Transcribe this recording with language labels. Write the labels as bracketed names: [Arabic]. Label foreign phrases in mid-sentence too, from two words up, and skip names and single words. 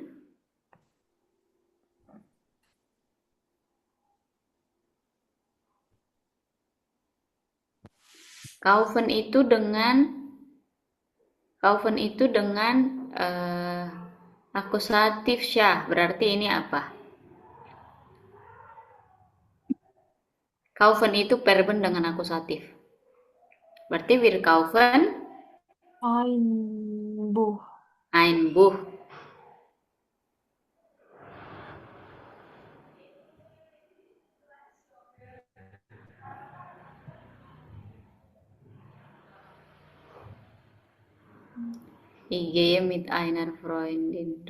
[Indonesian] Kaufen itu dengan eh, akusatif syah. Berarti ini apa? Kaufen itu verben dengan akusatif. [German] Berarti wir kaufen Einbuch. ein Buch. Ich gehe mit einer Freundin.